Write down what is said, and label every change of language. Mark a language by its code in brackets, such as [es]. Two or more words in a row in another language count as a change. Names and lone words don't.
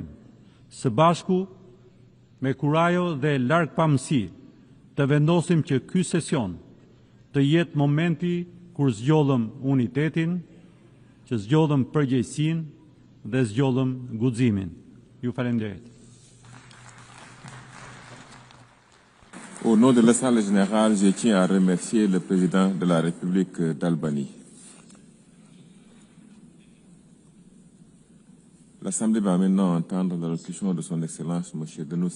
[sq] Së bashku, me kurajo dhe largpamësi, të vendosim që ky sesion të jetë momenti kur zgjodhëm unitetin, që zgjodhëm përgjegjësinë dhe zgjodhëm guximin. Ju falenderoj. [fr] Au nom de l'Assemblée Générale, je tiens à remercier le président de la République d'Albanie. L'Assemblée va maintenant entendre l'allocution de son Excellence M.